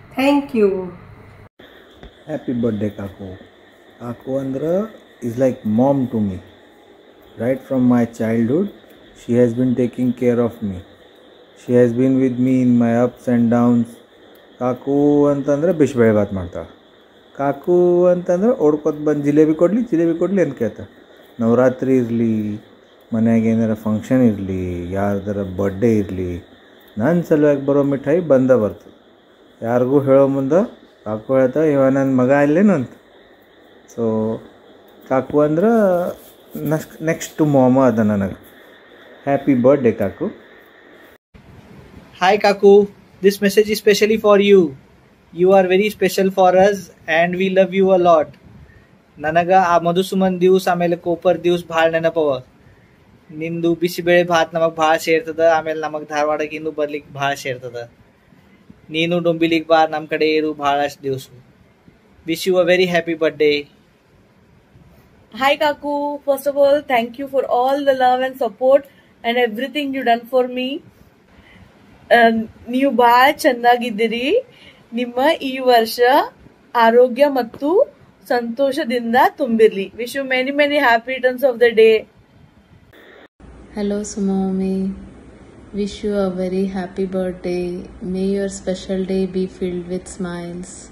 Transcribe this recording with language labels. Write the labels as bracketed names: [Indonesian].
[English] Thank you. Happy birthday, Kaku. Kaku Andra is like mom to me. Right from my childhood, she has been taking care of me. She has been with me in my ups and downs. [Kannada] Cock ಅಂತಂದರೆ ಬಿಸಿಬೇಳೆ ಭಾತ್ ಮಾಡ್ತಾಳೆ. Cock ಅಂತಂದ್ರೆ ಓಡ್ಕೊತ ಬಂದು ಜಿಲೇಬಿ ಕೊಡಲಿ ಅಂತ ಕೇಳ್ತಾಳೆ. ನವರಾತ್ರಿ ಇರಲಿ, ಮನೆಯಾಗ ಏನಾರ ಫಂಕ್ಷನ್ ಇರಲಿ, ಯಾರ್ದಾರ ಬರ್ಡೇ ಇರಲಿ, ನನ್ನ ಸಲುವಾಗಿ ಬರೋ ಮಿಠಾಯಿ ಬರ್ತದೆ. ಯಾರಿಗೂ ಹೇಳೋ ಮುಂದೆ ಕಾಕು ಹೇಳ್ತಾಳೆ, ಇವ ನನ್ನ ಮಗ ಇಲ್ಲೇನು ಅಂತ. ಸೊ ಕಾಕು ಅಂದ್ರೆ ನೆಕ್ಸ್ಟ್ ಮಾಮ ಅದ ನನಗೆ. [English] Happy birthday ಕಾಕು. Hi Kaku, this message is specially for you. You are very special for us and we love you a lot. [Kannada] ನನಗೆ ಆ ಮಧುಸುಮನ್ ದಿವ್ಸ ಆಮೇಲೆ ಕೋಪರ್ ದಿವ್ಸ ಭಾಳ ನೆನಪವ. ನಿಂದು ಬಿಸಿಬೇಳೆ ಭಾತ್ ನಮಗೆ ಭಾಳ ಸೇರ್ತದ. ಆಮೇಲೆ ನಮಗೆ ಧಾರವಾಡಕ್ಕೆ ಇನ್ನೂ ಬರ್ಲಿಕ್ಕೆ ಭಾಳ ಸೇರ್ತದ. ನೀನು ಡೊಂಬಿಲಿಗೆ ಬಾ, ನಮ್ಮ ಕಡೆ ಇರು ಭಾಳಷ್ಟು ದಿವಸ. [English] Wish you a very happy birthday. Hi Kaku, first of all thank you for all the love and support and everything you done for me. [Kannada] ನೀವು ಭಾಳ ಚೆನ್ನಾಗಿದ್ದೀರಿ. ನಿಮ್ಮ ಈ ವರ್ಷ ಆರೋಗ್ಯ ಮತ್ತು ಸಂತೋಷದಿಂದ ತುಂಬಿರಲಿ. [English] Wish you many many happy returns of the day. Hello Suma Mummy, wish you a very happy birthday. May your special day be filled with smiles.